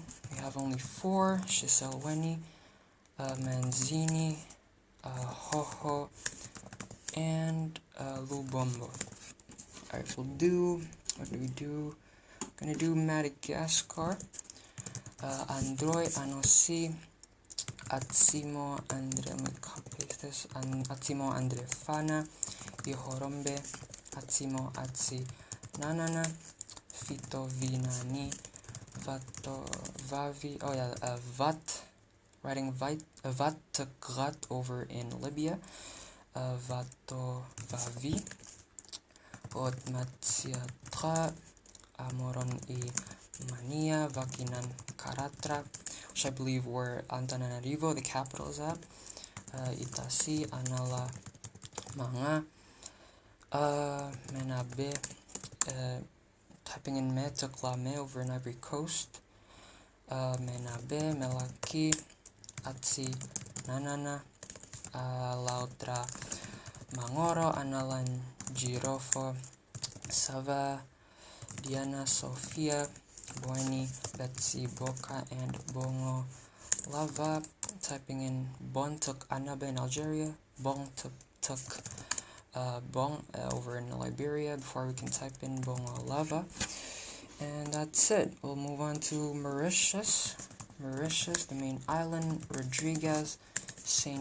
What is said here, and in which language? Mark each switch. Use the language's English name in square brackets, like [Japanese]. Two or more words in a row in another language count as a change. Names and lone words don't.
[English] We have only 4, Shiselweni, Manzini, Hoho, and Lubombo. Alright, what do we do? Gonna do Madagascar, Androy, Anosi, Atsimo, Andre, let me copy paste this, Atsimo, Andre, Fana, Ihorombe, Atsimo, Atsi, Nanana, Fito, Vinani, Vato, Vavi, Vat, writing Vat Grat over in Libya, Vato, Vavi, Otmatsiatra, Amoron I Mania, Vakinan Karatra, which I believe were Antananarivo, the capital is at, Itasi, Anala, Manga, Menabe, typing in Metoklame over in Ivory Coast, Menabe, Melaki, Atsi, Nanana, Lautra, Mangoro, Analan, Girofo, Sava, Diana, Sofia, Bueni, Betsy, Boka, and Bongo Lava. Typing in Bon took Anabe in Algeria, Bong took Bong over in Liberia before we can type in Bongo Lava. And that's it. We'll move on to Mauritius. Mauritius, the main island, Rodriguez, St.